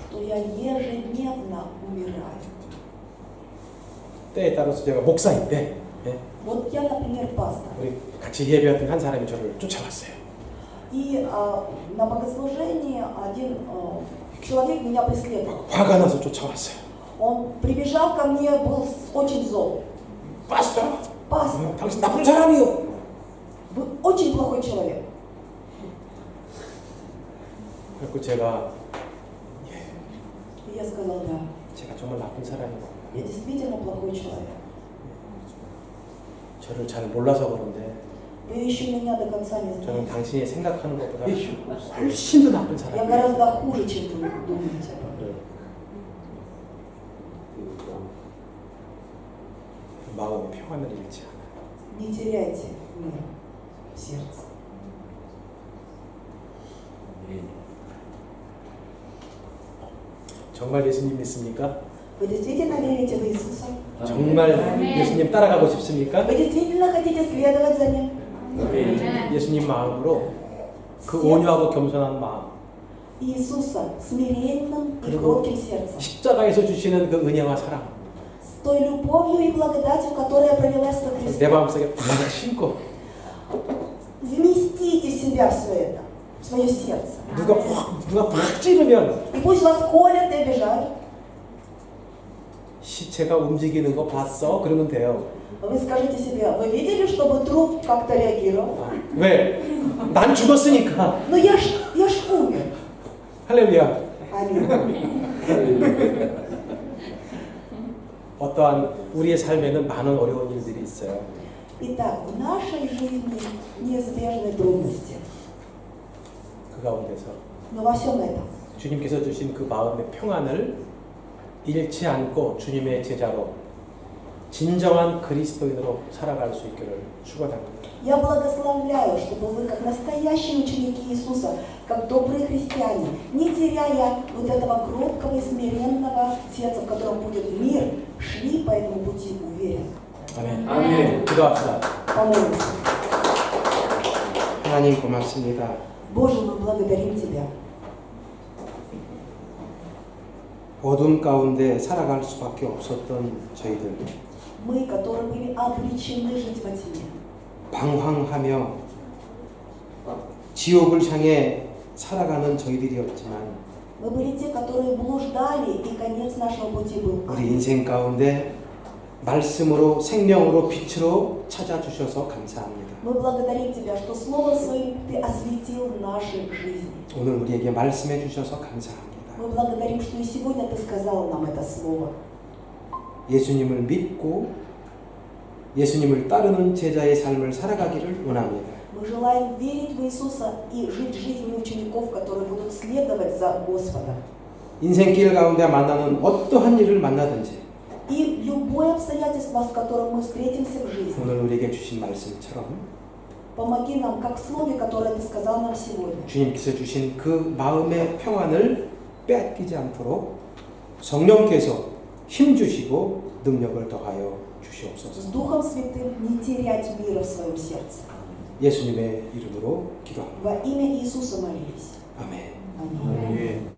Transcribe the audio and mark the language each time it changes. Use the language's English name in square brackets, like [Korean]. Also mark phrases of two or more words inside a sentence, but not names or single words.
[Russian] что я ежедневно умираю. [Korean] 때에 따라서 제가 목사인데 예, [Russian] Вот я, например, пастор. [Korean] 우리 같이 예배했던 한 사람이 저를 쫓아왔어요. [Russian] И на богослужении один человек меня преследовал. [Korean] 화가 나서 쫓아왔어요. [Russian] Он прибежал ко мне, был очень зол. [Korean] 파스터, [Russian] Пастор, [Korean] 당신 나쁜 사람이요. [Russian] вы очень плохой человек. [Korean] 그래서 제가 [Russian] И я сказал: да, [Korean] 제가 정말 나쁜 사람이고 [Russian] я действительно плохой человек. [Korean] 저를 잘 몰라서 그런데 [Russian] Вы еще меня до конца не [Korean] 저는 [Russian] знаете. [Korean] 당신이 생각하는 것보다 훨씬 더 나쁜 [Russian] Я [Korean] 사람이에요. [Russian] гораздо хуже, чем вы думаете. [Korean] 마음의 평안을 잃지 않아요. [Russian] Не теряйте мир в сердце. [Korean] 정말 예수님 믿습니까? [Russian] Вы действительно верите в Иисуса? [Korean] 정말 예수님 따라가고 싶습니까? [Russian] Вы действительно хотите следовать за Ним? [Korean] 예수님 마음으로 그 온유하고 겸손한 마음, [Russian] Иисуса смиренным и [Korean] 그리고 [Russian] кротким сердцем, [Korean] 십자가에서 주시는 그 은혜와 사랑 [Russian] с той любовью и благодатью, которая пролилась со [Korean] 내 [Russian] Христом. [Korean] 마음속에 팍 심고 [Russian] Вместите в себя все это, в свое сердце. [Korean] 누가 팍 찌르면 [Russian] И пусть вас колят и обижают. [Korean] 시체가 움직이는 거 봤어? 그러면 돼요. [Russian] Вы скажите себе: вы видели, чтобы труп как-то реагировал? [Korean] 왜? 난 죽었으니까. [Russian] Ну я ж умер. [Korean] 할렐루야. [Russian] Аминь. [Korean] 어떠한 우리의 삶에는 많은 어려운 일들이 있어요. [Russian] Итак, в нашей жизни неизбежны трудности. [Korean] 그 가운데서 [Russian] Но во всем этом [Korean] 주님께서 주신 그 마음의 평안을 잃지 않고 주님의 제자로 진정한 그리스도인으로 살아갈 수 있기를 축원합니다. [Russian] Я благословляю, чтобы вы, как настоящие ученики Иисуса, как добрые христиане, не теряя вот этого кроткого и смиренного сердца, в котором будет мир, шли по этому пути уверенно. [Korean] 아멘. 아멘. 기도합시다. [Russian] Помолимся. [Korean] 하나님 고맙습니다. [Russian] Боже, мы благодарим Тебя. [Korean] 어둠 가운데 살아갈 수밖에 없었던 저희들, [Russian] Мы, которые были обречены жить во тьме, [Korean] 방황하며 지옥을 향해 살아가는 저희들이었지만 [Russian] мы были те, которые блуждали, и конец нашего пути был ад. [Korean] 우리 인생 가운데 말씀으로 생명으로 빛으로 찾아주셔서 감사합니다. [Russian] Мы благодарим Тебя, что Словом Своим Ты осветил наши жизни. [Korean] 오늘 우리에게 말씀해 주셔서 감사합니다. [Russian] Мы благодарим, что и сегодня Ты сказал нам это Слово. [Korean] 예수님을 믿고 예수님을 따르는 제자의 삶을 살아가기를 원합니다. [Russian] Мы желаем верить в Иисуса и жить жизнью учеников, которые будут следовать за Господом. [Korean] 인생길 가운데 만나는 어떠한 일을 만나든지 [Russian] И любое обстоятельство, с которым мы встретимся в жизни, [Korean] 오늘 우리에게 주신 말씀처럼 [Russian] помоги нам, как в Слове, которое Ты сказал нам сегодня. [Korean] 주님께서 주신 그 마음의 평안을 빼앗기지 않도록 성령께서 힘 주시고 능력을 더하여 주시옵소서. [Russian] С Духом Святым не терять мира в своем сердце. [Korean] 예수님의 이름으로 기도합니다. [Russian] Во имя Иисуса молились. [Korean] 아멘. [Russian] Аминь.